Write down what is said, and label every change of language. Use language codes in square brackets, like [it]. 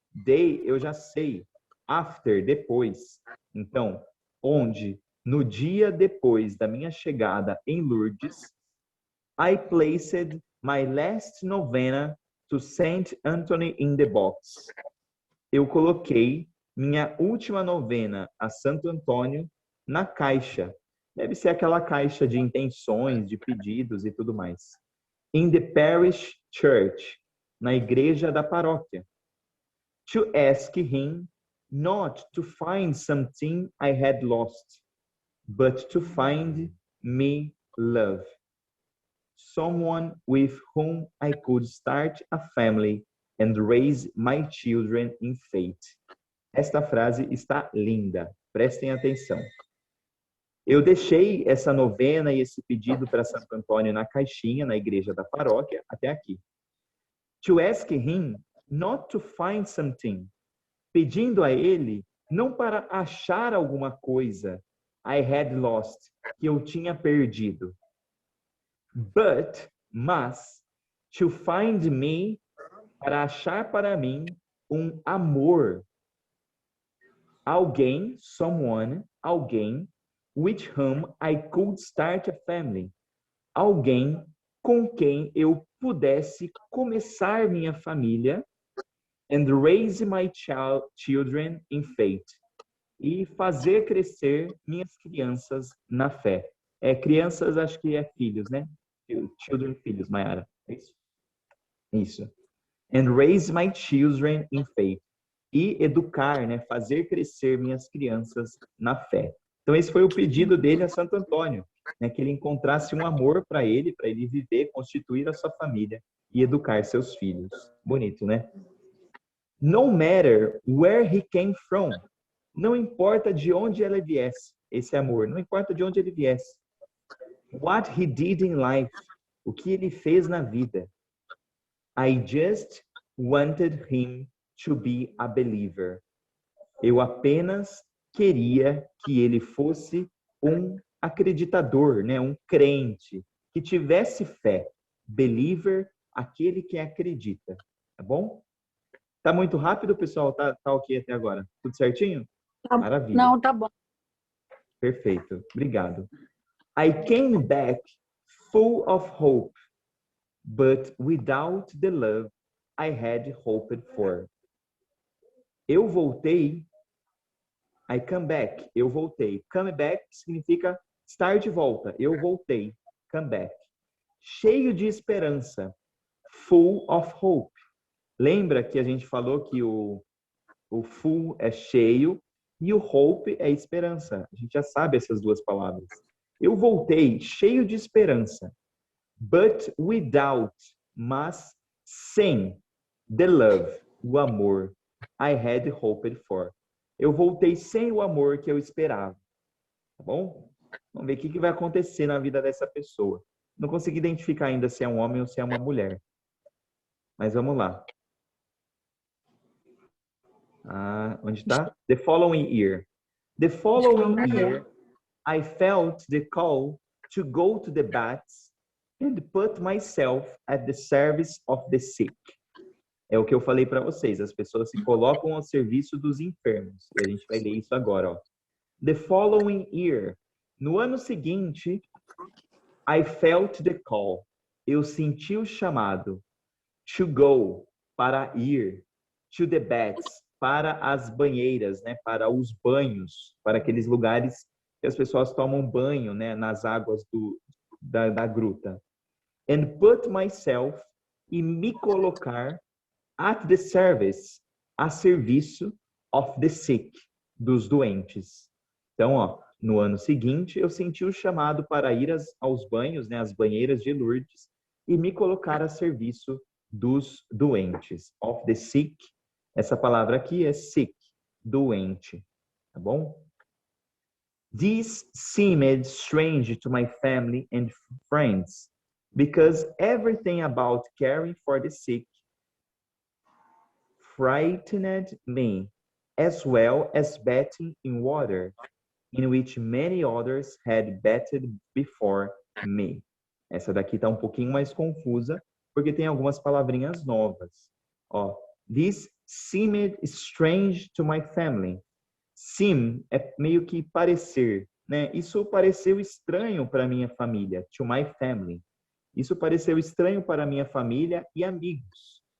[pt] Day, eu já sei. After, depois. Então, onde, no dia depois da minha chegada em Lourdes, [en] I placed my last novena to Saint Anthony in the box. [pt] Eu coloquei minha última novena a Santo Antônio na caixa. Deve ser aquela caixa de intenções, de pedidos e tudo mais. [en] In the parish church, [pt] na igreja da paróquia. [en] To ask him not to find something I had lost, but to find me love. Someone with whom I could start a family and raise my children in faith. [pt] Esta frase está linda. Prestem atenção. Eu deixei essa novena e esse pedido para Santo Antônio na caixinha, na igreja da paróquia, até aqui. [en] To ask him not to find something. [pt] Pedindo a ele, não para achar alguma coisa, [en] I had lost, [pt] que eu tinha perdido. Mas, [en] to find me, [pt] para achar para mim um amor. [en] Alguém, someone, alguém, with whom I could start a family. [pt] Alguém com quem eu pudesse começar minha família [en] and raise my children in faith. [pt] e fazer crescer minhas crianças na fé. Crianças, acho que é filhos, né? Children, filhos, Mayara. É isso? Isso. [en] And raise my children in faith. [pt] E educar, né? Fazer crescer minhas crianças na fé. Então, esse foi o pedido dele a Santo Antônio, né? Que ele encontrasse um amor para ele viver, constituir a sua família e educar seus filhos. Bonito, né? [en] No matter where he came from. [pt] Não importa de onde ele viesse, esse amor. Não importa de onde ele viesse. [en] What he did in life. [pt] O que ele fez na vida. [en] I just wanted him to be a believer. [pt] Eu apenas queria que ele fosse um acreditador, né? Um crente, que tivesse fé. Believer, aquele que acredita. Tá bom? Tá muito rápido, pessoal? Tá ok até agora? Tudo certinho? Maravilha. Não, tá bom. Perfeito. Obrigado. [en] I came back full of hope, but without the love I had hoped for. [pt] Eu voltei. [en] I come back. [pt] Eu voltei. [en] Come back [pt] significa estar de volta. Eu voltei. Come back. Cheio de esperança. [en] Full of hope. [pt] Lembra que a gente falou que o full é cheio e o hope é esperança. A gente já sabe essas duas palavras. Eu voltei cheio de esperança. [en] But without, [pt] mas sem [en] the love, [pt] o amor [en] I had hoped for. [pt] Eu voltei sem o amor que eu esperava. Tá bom? Vamos ver o que vai acontecer na vida dessa pessoa. Não consegui identificar ainda se é um homem ou se é uma mulher. Mas vamos lá. Onde está? [en] The following year. The following year, I felt the call to go to the baths and put myself at the service of the sick. [pt] É o que eu falei para vocês. As pessoas se colocam ao serviço dos enfermos. E a gente vai ler isso agora, ó. The following year. No ano seguinte, [en] I felt the call. [pt] Eu senti o chamado. [en] To go, [pt] para ir. [en] To the baths, [pt] para as banheiras, né? Para os banhos, para aqueles lugares que as pessoas tomam banho, né? Nas águas da gruta. [en] And put myself, [pt] e me colocar [en] at the service, [pt] a serviço [en] of the sick, [pt] dos doentes. Então, ó, no ano seguinte, eu senti o chamado para ir aos banhos, né? As banheiras de Lourdes, e me colocar a serviço dos doentes. [en] Of the sick. [pt] Essa palavra aqui é sick, doente, tá bom? [en] This seemed strange to my family and friends, because everything about caring for the sick frightened me, as well as bathing in water, in which many others had bathed before me. [pt] Essa daqui tá um pouquinho mais confusa, porque tem algumas palavrinhas novas. [en] Ó, this seemed strange to my family. [pt] Seem é meio que parecer, né? Isso pareceu estranho para minha família, [en] to my family. [pt] Isso pareceu estranho para minha família e amigos.